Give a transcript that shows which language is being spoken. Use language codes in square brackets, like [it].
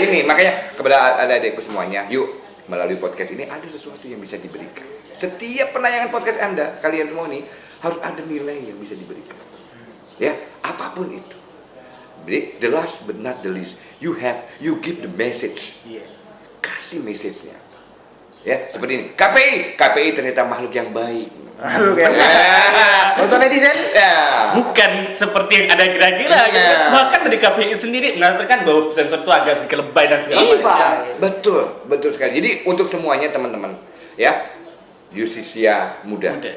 [id] Ini makanya kepada adik-adikku semuanya, yuk melalui podcast ini ada sesuatu yang bisa diberikan. Setiap penayangan podcast Anda, kalian semua ini harus ada nilai yang bisa diberikan. Ya, apapun itu. [en] The last but not the least, you give the message. [id] Kasih message-nya. Ya, seperti ini. KPI ternyata makhluk yang baik. Halo kayak untuk netizen? Ya. Bukan seperti yang ada kira-kira gitu. Nah. Bahkan dari KPI sendiri mengatakan bahwa sensor itu agak sedikit lebay dan segala macam. Betul sekali. Jadi untuk semuanya teman-teman, ya, Justisia muda.